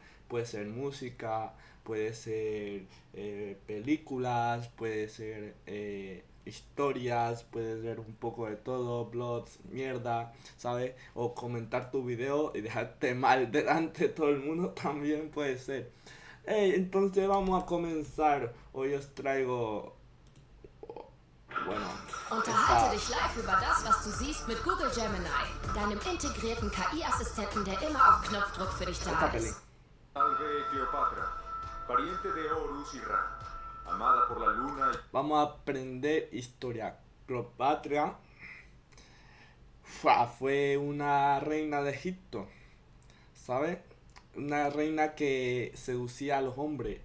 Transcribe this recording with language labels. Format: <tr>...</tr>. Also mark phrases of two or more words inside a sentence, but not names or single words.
<es>Puede ser música, puede ser películas, puede ser historias, puede ser un poco de todo, blogs, mierda, ¿sabes? O comentar tu video y dejarte mal delante de todo el mundo también puede ser. Hey, entonces vamos a comenzar. Hoy os traigo, bueno,</es> <de>Unterhalte</de> <es>esta,</es> <de>dich live über das, was du siehst mit Google Gemini, deinem integrierten KI-Assistenten, der immer auf Knopfdruck für dich</de> <es>esta da peli.</es> <de>ist.</de> <es>Salve Cleopatra, pariente de Horus y Ra, amada por la luna y... Vamos a aprender historia. Cleopatra fue una reina de Egipto, ¿sabes? Una reina que seducía a los hombres.</es>